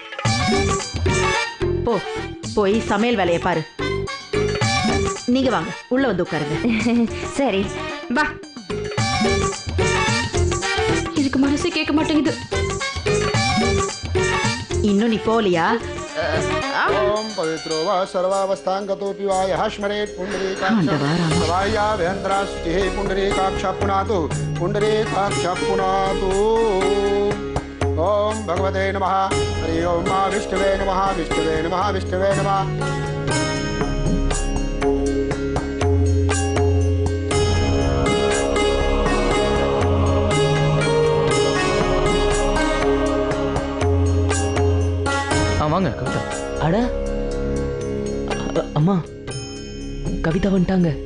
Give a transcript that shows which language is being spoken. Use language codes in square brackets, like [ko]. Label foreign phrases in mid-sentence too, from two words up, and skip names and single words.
[ta] போ, போய் சமையல் வேலையை பாரு. நீங்க வாங்க, உள்ள வந்து உட்காருங்க. சரி வா. இதுக்கு மனசே கேட்க மாட்டேங்குது. இன்னும் நீ போலியா? [sa] ओम पवित्रो वा सर्वावस्थां गतोऽपि वा यः स्मरेत् पुण्डरीकाक्षं सवाया वेन्द्रास्तिः पुण्डरीकाक्षः पुनातु पुण्डरीकाक्षः पुनातु। ओम भगवते नमः। हरि ओम मा विष्णवे नमः। विष्णवे नमः। विष्णवे नमः। [ta] வாங்க கவிதா. அட அம்மா, கவிதா வந்துட்டாங்க.